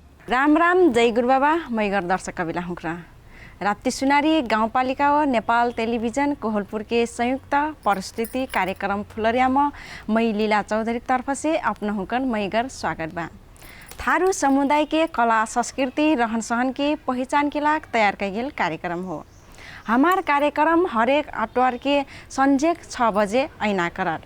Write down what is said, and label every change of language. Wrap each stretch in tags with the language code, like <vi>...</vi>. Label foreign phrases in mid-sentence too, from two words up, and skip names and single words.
<thl>राम राम जय गुरु बाबा मैगर दर्शक कविला हुँक्रा राप्ती सुनारी गाउँपालिका व नेपाल टेलिभिजन कोहलपुर के संयुक्त परिस्थिति कार्यक्रम फुलरियामा मै लीला चौधरी तरफ से अपना हुकन मैगर स्वागत बा। थारू समुदाय के कला संस्कृति रहन सहन के पहचान के लाग तैयार कैल कार्यक्रम हो। हमार कार्यक्रम हरेक आटवार के संजे 6 बजे ऐना करर।</thl>